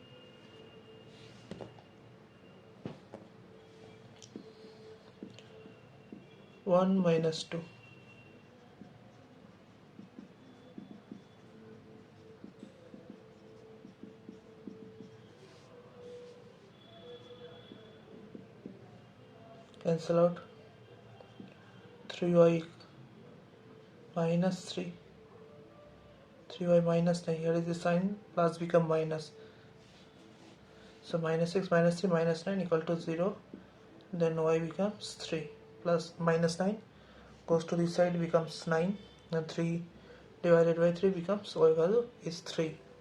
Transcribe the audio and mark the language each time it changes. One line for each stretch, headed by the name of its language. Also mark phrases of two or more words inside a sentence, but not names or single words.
English: One minus 2. Cancel out. 3y minus 3. 3y minus 9. Here is the sign, plus become minus. So minus 6 minus 3 minus 9 equal to 0. Then y becomes 3 plus minus 9 goes to this side, becomes 9, and 3 divided by 3 becomes y value is 3.